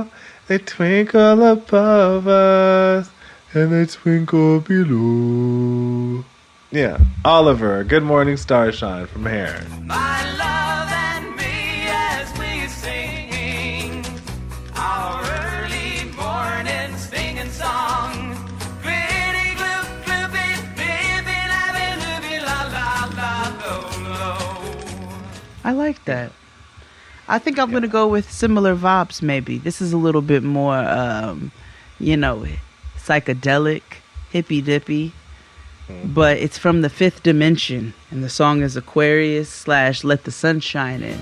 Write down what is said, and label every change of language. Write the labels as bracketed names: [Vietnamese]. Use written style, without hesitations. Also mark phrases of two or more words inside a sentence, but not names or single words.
[English] They twinkle above us, and they twinkle below." Yeah, Oliver, "Good Morning Starshine" from Hair. My love and me as we sing our early morning singing song. Pretty gloop gloopy, baby, la la la lo. I like that. I think I'm going to go with similar vibes, maybe. This is a little bit more, you know, psychedelic, hippy-dippy. But it's from the Fifth Dimension. And the song is Aquarius / Let the Sun Shine In.